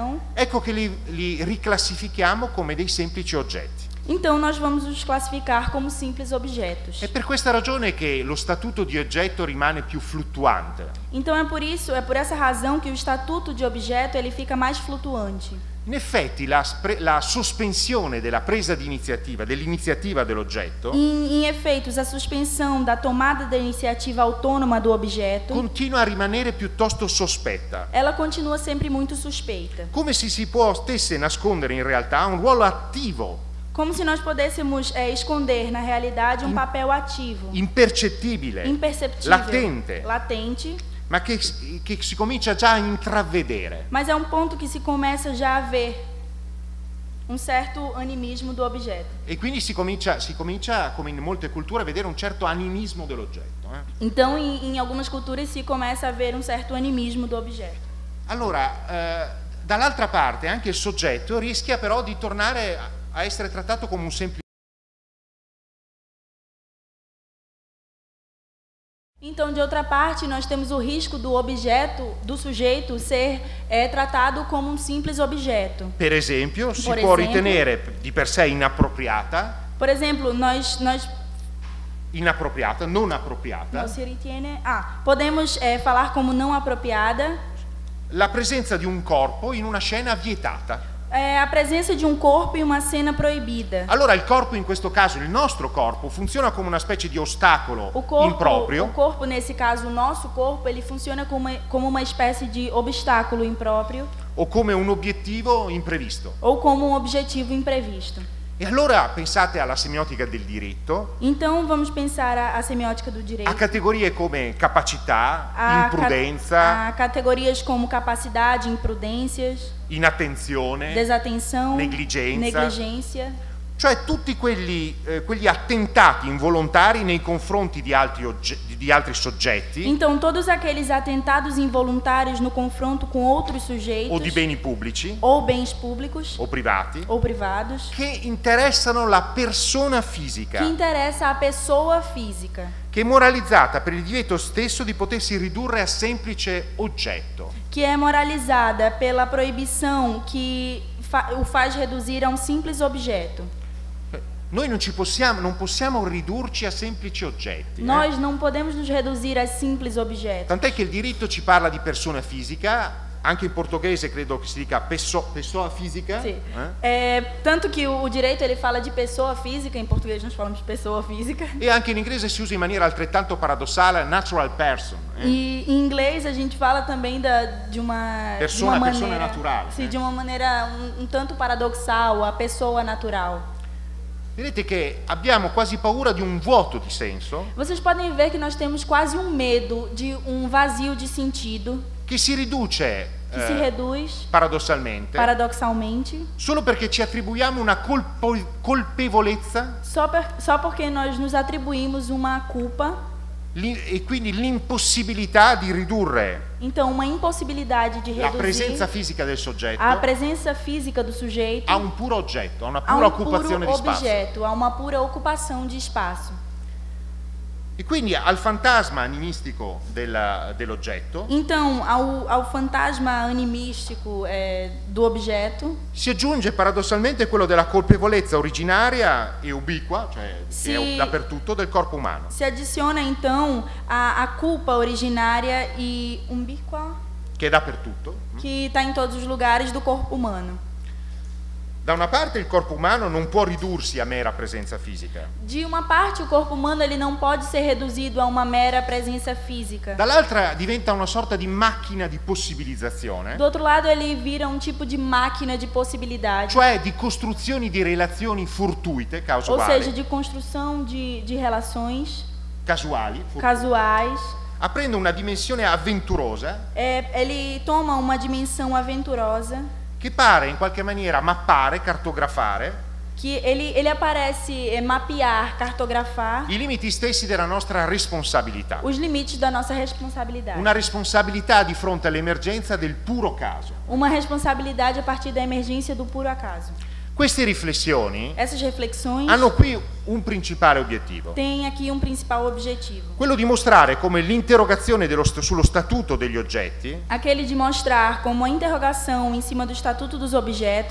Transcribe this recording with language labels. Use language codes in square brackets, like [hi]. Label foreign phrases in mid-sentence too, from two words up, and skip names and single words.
[it] ecco che li riclassifichiamo come dei semplici oggetti. [pt] Então nós vamos os classificar como simples objetos. [it] È per questa ragione che lo statuto di oggetto rimane più fluttuante. [pt] Então é por essa razão que o estatuto de objeto ele fica mais flutuante. [it] In effetti la sospensione della presa di iniziativa, dell'iniziativa dell'oggetto, [pt] Em efeitos, a suspensão da tomada da iniciativa autônoma do objeto, [it] continua a rimanere piuttosto sospetta, [pt] ela continua sempre muito suspeita. [it] come se si potesse nascondere in realtà un ruolo attivo, [pt] Como se nós pudéssemos esconder, na realidade, um papel ativo, [it] impercettibile, [pt] imperceptível, [it] latente, ma che si comincia già a intravedere. [pt] mas é um ponto que se começa já a ver um certo animismo do objeto. [it] E quindi si comincia, come in molte culture, a vedere un certo animismo dell'oggetto. [pt] Então, em algumas culturas se começa a ver um certo animismo do objeto. [it] Allora, dall'altra parte, anche il soggetto rischia però di tornare a essere trattato come un semplice. [pt] Então, de outra parte, nós temos o risco do objeto, do sujeito, ser tratado como um simples objeto. [it] Per esempio, si [pt] Por [it] può esempio. ritenere di per sé inappropriata, [pt] Por exemplo, nós [it] non appropriata, se ritiene, [pt] podemos falar como não apropriada [it] la presenza di un corpo in una scena vietata. [pt] a presença de um corpo em uma cena proibida. [it] Allora il corpo, in questo caso il nostro corpo, funziona come una specie di ostacolo [pt] O [it] improprio, [pt] corpo, nesse caso, o nosso corpo, ele funciona como uma espécie de obstáculo impróprio [it] o come un obiettivo imprevisto. [pt] ou como um objetivo imprevisto. [it] E allora pensate alla semiotica del diritto, [pt] Então, vamos pensar a semiótica do a direito. [it] categorie come capacità, [pt] A [it] imprudenza, [pt] categorias como capacidade, imprudências, [it] inattenzione, [pt] desatenção, [it] negligenza. [pt] negligência. [it] cioè tutti quegli attentati involontari nei confronti di altri soggetti [pt] Então, todos aqueles atentados involuntários no confronto com outros sujeitos [it] o di beni pubblici [pt] ou bens públicos [it] o privati [pt] ou privados [it] che interessano la persona [pt] que [it] fisica, [pt] interessa a pessoa física, [it] che è moralizzata per il divieto stesso di potersi ridurre a semplice oggetto. [pt] que é moralizada pela proibição que o faz reduzir a um simples objeto. [it] Noi non possiamo ridurci a semplici oggetti. [pt] Nós não podemos nos reduzir a simples objetos. [it] Tant'è che il diritto ci parla di persona fisica, anche in portoghese credo che si dica [pt] pessoa fisica. Sim. Tanto que o direito ele fala de pessoa física, em português nós falamos de pessoa física. [it] E anche in inglese si usa in maniera altrettanto paradossale [en] natural person. [pt] E em inglês a gente fala também de uma [it] Persona [pt] maneira [it] naturale. [pt] Sim, de uma maneira um tanto paradoxal, a pessoa natural. [it] Vedete che abbiamo quasi paura di un vuoto di senso [pt] Vocês podem ver que nós temos quase um medo de um vazio de sentido [it] che si riduce [pt] que se reduz [it] paradossalmente [pt] paradoxalmente [it] solo perché ci attribuiamo una colpevolezza [pt] só porque nós nos atribuímos uma culpa, [it] e quindi l'impossibilità di ridurre [pt] então uma impossibilidade de [it] la presenza [pt] reduzir [it] fisica del soggetto [pt] a presença física do sujeito [it] a un puro oggetto, a una [pt] a [it] pura [pt] um puro [it] occupazione di spazio. [pt] objeto, a uma pura ocupação de espaço. [it] E quindi al fantasma animistico dell'oggetto [pt] Então, ao fantasma animístico do objeto, [it] si aggiunge paradossalmente quello della colpevolezza originaria e ubiqua, cioè che è dappertutto, del corpo umano. [pt] se adiciona então a culpa originária e umbíqua, [it] Che è dappertutto. [pt] que está em todos os lugares do corpo humano. [it] Da una parte il corpo umano non può ridursi a mera presenza fisica, [pt] De uma parte, o corpo humano ele não pode ser reduzido a uma mera presença física. [it] dall'altra diventa una sorta di macchina di possibilizzazione, [pt] Do outro lado, ele vira um tipo de máquina de possibilidade, [it] cioè di costruzioni di relazioni fortuite, [pt] ou seja, de construção de relações [it] casuali, [pt] casuais. [it] aprende una dimensione avventurosa [pt] Ele toma uma dimensão aventurosa, [it] che pare in qualche maniera mappare, cartografare [pt] que ele aparece mapear, cartografar [it] i limiti stessi della nostra responsabilità. [pt] os limites da nossa responsabilidade. [it] Una responsabilità di fronte all'emergenza del puro caso. [pt] Uma responsabilidade a partir da emergência do puro acaso. [it] Queste riflessioni [pt] Essas reflexões [it] hanno qui un principale obiettivo, [pt] têm aqui um principal objetivo. [it] quello di mostrare come l'interrogazione sullo statuto degli oggetti [pt] Aquele de mostrar como a interrogação em cima do estatuto dos objetos